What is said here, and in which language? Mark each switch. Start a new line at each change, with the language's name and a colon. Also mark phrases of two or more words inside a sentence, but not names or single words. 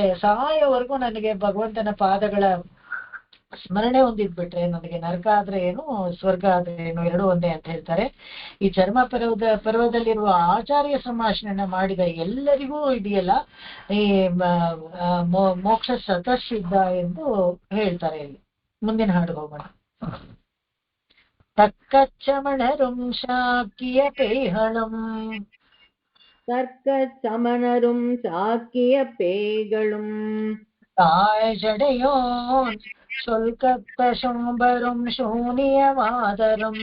Kannada: ಸಾಯೋವರೆಗೂ ನನಗೆ ಭಗವಂತನ ಪಾದಗಳ ಸ್ಮರಣೆ ಹೊಂದಿದ್ಬಿಟ್ರೆ ನನಗೆ ನರಕ ಆದ್ರೆ ಏನು ಸ್ವರ್ಗ ಆದ್ರೆ ಏನು ಎರಡೂ ಒಂದೇ ಅಂತ ಹೇಳ್ತಾರೆ. ಈ ಚರ್ಮ ಪರ್ವದಲ್ಲಿರುವ ಆಚಾರ್ಯ ಸಂಭಾಷಣೆಯನ್ನ ಮಾಡಿದ ಎಲ್ಲರಿಗೂ ಇದೆಯಲ್ಲ ಈ ಮೋಕ್ಷ ಸತಸಿದ್ಧ ಎಂದು ಹೇಳ್ತಾರೆ. ಇಲ್ಲಿ ಮುಂದಿನ ಹಾಡು ಹೋಗೋಣ.
Tamil: தக்கச்சமணரும் சாக்கிய பேய்களும் தர்க்கச்சமணரும் சாக்கிய பேய்களும் தாழ்ஜடையோன் சொல்கத்த சோம்பரும் சூனியவாதரும்